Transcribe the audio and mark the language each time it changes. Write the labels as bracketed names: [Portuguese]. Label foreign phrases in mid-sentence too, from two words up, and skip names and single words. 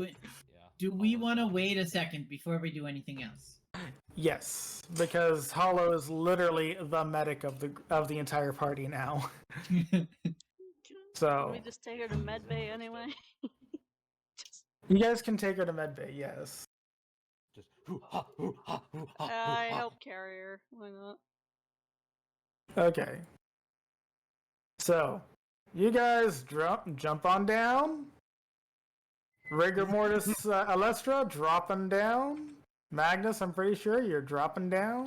[English] do we want to wait a second before we do anything else? Yes, because Hollow is literally the medic of the entire party now. Can So we just take her to medbay anyway? you guys can take her to medbay. Yes. Just hoo-ha, hoo-ha, hoo-ha, I hoo-ha. help carry her. Why not? Okay. So, you guys jump on down. Rigor mortis Alestra dropping down. Magnus, I'm pretty sure you're dropping down.